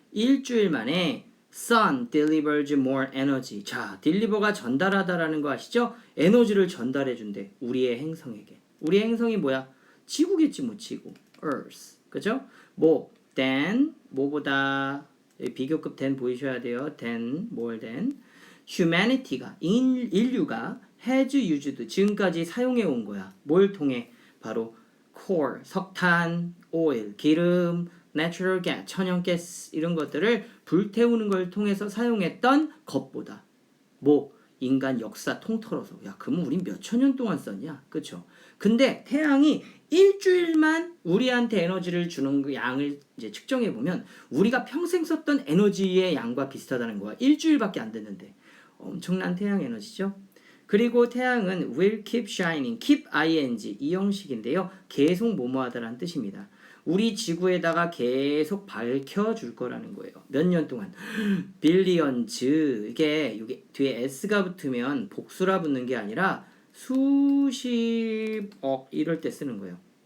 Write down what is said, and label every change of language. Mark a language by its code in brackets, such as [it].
[ko] 일주일 만에 [en] Sun delivers more energy. [ko] 자, 딜리버가 전달하다라는 거 아시죠? 에너지를 전달해 준대. 우리의 행성에게. 우리의 행성이 뭐야? 지구겠지 뭐 지구. Earth. 그죠? than 뭐보다 비교급 than 보이셔야 돼요. [en] than more than humanity [ko] 가 인류가 [en] has used [ko] 지금까지 사용해 온 거야. 뭘 통해? 바로 coal, 석탄, oil, 기름, natural gas, 천연가스 이런 것들을 불태우는 걸 통해서 사용했던 것보다 인간 역사 통틀어서 그러면 우린 몇천 년 동안 썼냐? 그쵸? 근데 태양이 일주일만 우리한테 에너지를 주는 그 양을 이제 측정해 보면 우리가 평생 썼던 에너지의 양과 비슷하다는 거야. 일주일밖에 안 됐는데 엄청난 태양 에너지죠. 그리고 태양은 [en] will keep shining, keep ing [ko] 이 형식인데요. 계속 뭐뭐하다라는 뜻입니다. 우리 지구에다가 계속 밝혀줄 거라는 거예요. 몇 년 동안. 빌리언즈 이게 뒤에 s가 붙으면 복수라 붙는 게 아니라 수십억 이럴 때 쓰는 거예요.